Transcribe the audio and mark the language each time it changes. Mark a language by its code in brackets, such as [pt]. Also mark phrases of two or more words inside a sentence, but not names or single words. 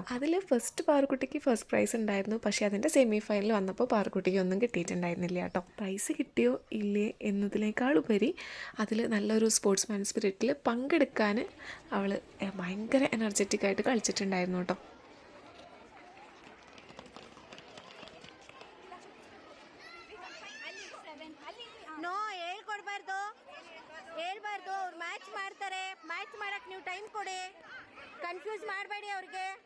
[ml] അതിൽ ഫസ്റ്റ് പാറുക്കുട്ടിക്ക് [en] first prize [ml] ഉണ്ടായിരുന്നു. പക്ഷേ അതിൻ്റെ [en] semi final [ml] വന്നപ്പോൾ പാറുക്കുട്ടിക്ക് ഒന്നും കിട്ടിയിട്ടുണ്ടായിരുന്നില്ല കേട്ടോ. പ്രൈസ് കിട്ടിയോ ഇല്ലേ എന്നതിനേക്കാളുപരി അതിൽ നല്ലൊരു [en] sportsman spirit [ml] പങ്കെടുക്കാൻ അവൾ ഭയങ്കര എനർജറ്റിക്കായിട്ട് കളിച്ചിട്ടുണ്ടായിരുന്നു കേട്ടോ. [kn] ಹೇಳ್ಬಾರ್ದು. ಅವ್ರು ಮ್ಯಾಚ್ ಮಾಡ್ತಾರೆ, ಮ್ಯಾಚ್ ಮಾಡಕ್ ನೀವು ಟೈಮ್ ಕೊಡಿ. ಕನ್ಫ್ಯೂಸ್ ಮಾಡಬೇಡಿ ಅವ್ರಿಗೆ.